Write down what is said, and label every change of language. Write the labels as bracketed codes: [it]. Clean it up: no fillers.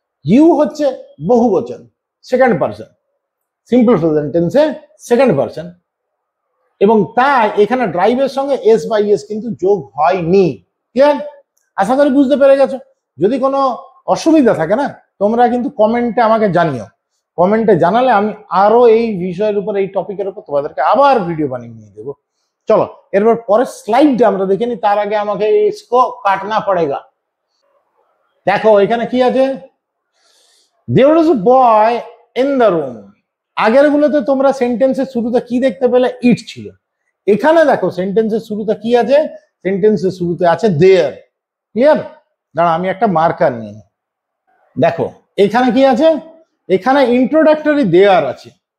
[bn] You হচ্ছে বহুবচন, second person, simple present টেন্সে সেকেন্ড পারসন, এবং তাই এখানে ড্রাইভের সঙ্গে এস বা ইএস কিন্তু যোগ হয়নি। ক্লিয়ার? আশা করি বুঝতে পেরে গেছো। যদি কোনো অসুবিধা থাকে না, তোমরা কিন্তু কমেন্টে আমাকে জানিও, কমেন্টে জানালে আমি আরো এই বিষয়ের উপর, এই টপিকের উপর তোমাদেরকে আবার ভিডিও বানিয়ে নিয়ে দেবো। চলো এরপর পরের স্লাইডটা আমরা দেখে নিই, তার আগে আমাকে [hi] इसको কাটনা পড়েগা। [bn] দেখো এখানে কি আছে, [en] there was a boy in the room। [bn] আগের গুলোতে তোমরা সেন্টেন্সের শুরুতে কি দেখতে পেলে, ইট ছিল। এখানে দেখো সেন্টেন্সের শুরুতে কি আছে, সেন্টেন্সের শুরুতে আছে দেয়ার। ক্লিয়ার? দাঁড়া আমি একটা মার্কার নিই। দেখো এখানে কি আছে, এখানে ইন্ট্রোডাক্টরি দেয়ার আছে।